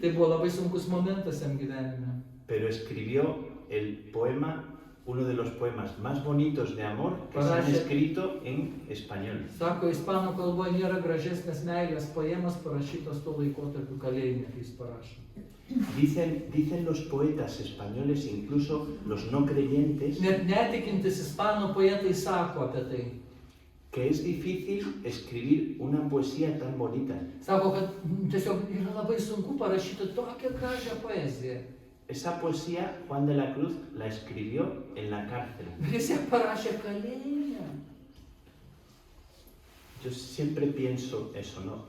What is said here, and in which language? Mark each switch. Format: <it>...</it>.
<lt>Tai buvo labai sunkus momentas jam gyvenime.</lt> <es>pero escribió el poema, uno de los poemas más bonitos de amor que se han</es> <lt>Parašė-</lt> <es>escrito en español.</es> <lt>Sako, ispanų kalboje nėra gražesnės meilės poemas parašytos tuo laikotarpiu kalėjime, kai jis parašė.</lt> <es>Dicen los poetas españoles, incluso los no creyentes,</es> <lt>Net netikintis ispanų poetai sako apie tai.</lt> <es>que es difícil escribir una poesía tan bonita.</es> <lt>Sako, kad tiesiog yra labai sunku parašyti tokią gražią poeziją.</lt> <es>Esa poesía Juan de la Cruz la escribió en la cárcel.</es> <lt>Bet jis ją parašė kalėjime.</lt> <es>Yo siempre pienso eso, ¿no?</es>